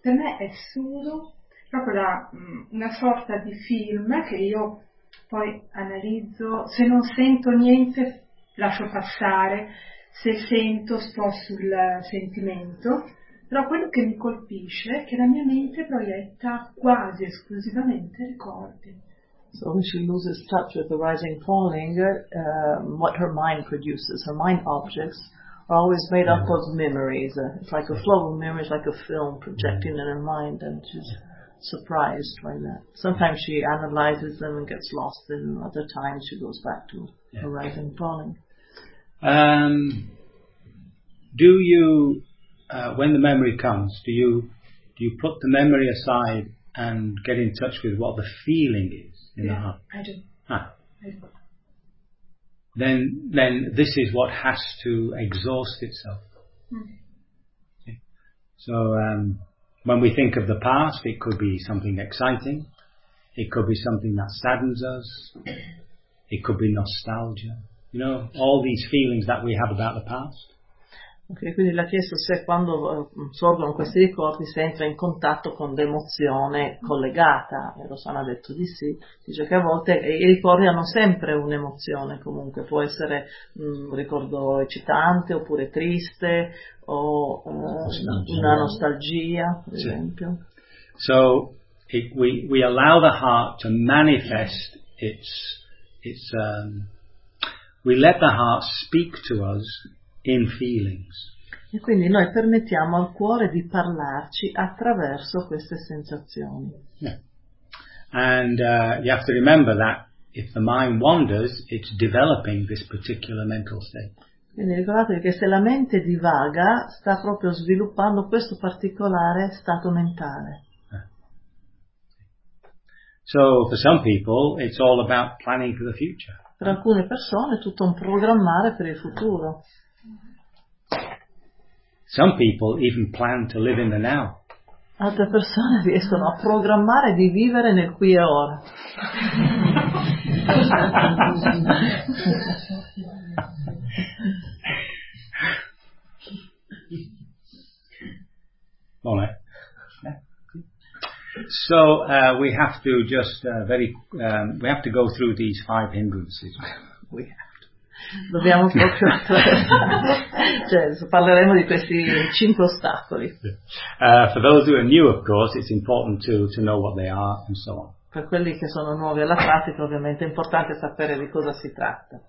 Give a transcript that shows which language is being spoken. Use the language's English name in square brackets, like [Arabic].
[Italian] Per me è solo proprio una sorta di film che io poi analizzo, se non sento niente lascio passare, se sento sto sul sentimento, Però quello che mi colpisce è che la mia mente proietta quasi esclusivamente ricordi. [English] So when she loses touch with the rising falling, what her mind produces, her mind objects, are always made up of memories. It's like a flow of memories, like a film projecting in her mind, and she's surprised by that. Sometimes she analyzes them and gets lost in them, other times she goes back to her rising falling. Do you, when the memory comes, do you put the memory aside and get in touch with what the feeling is? I do. Then this is what has to exhaust itself. Okay. So when we think of the past, it could be something exciting, it could be something that saddens us, it could be nostalgia, you know, all these feelings that we have about the past. [Italian] Ok, quindi l'ha chiesto se quando sorgono questi ricordi si entra in contatto con l'emozione collegata, e Rosana ha detto di sì, dice che a volte i ricordi hanno sempre un'emozione, comunque può essere un ricordo eccitante oppure triste o una nostalgia, per esempio. [English] So we allow the heart to manifest its we let the heart speak to us in feelings. [Italian] E quindi noi permettiamo al cuore di parlarci attraverso queste sensazioni. [English] Yeah. And you have to remember that if the mind wanders, it's developing this particular mental state. [Italian] Quindi ricordatevi che se la mente divaga, sta proprio sviluppando questo particolare stato mentale. [English] So for some people it's all about planning for the future. [Italian] Per alcune persone è tutto un programmare per il futuro. [English] Some people even plan to live in the now. [Italian] Altre persone riescono a programmare di vivere nel qui e ora. Bene. [English] So we have to just we have to go through these five hindrances. [Italian] Dobbiamo proprio parleremo di questi cinque ostacoli. [English] For those who are new, of course, it's important to know what they are and so on. [Italian] Per quelli che sono nuovi alla pratica, ovviamente è importante sapere di cosa si tratta.